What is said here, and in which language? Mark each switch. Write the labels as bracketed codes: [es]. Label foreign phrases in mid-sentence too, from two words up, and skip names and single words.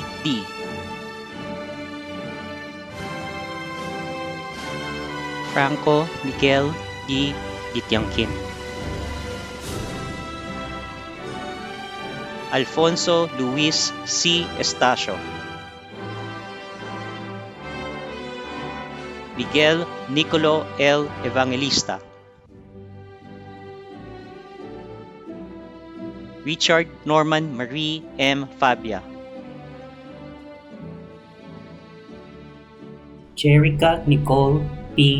[en] D, Franco Miguel D. Gitiangkin, Alfonso Luis C. Estacio, Miguel Nicolo L. Evangelista, Richard Norman Marie M. Fabia, Jerica Nicole P.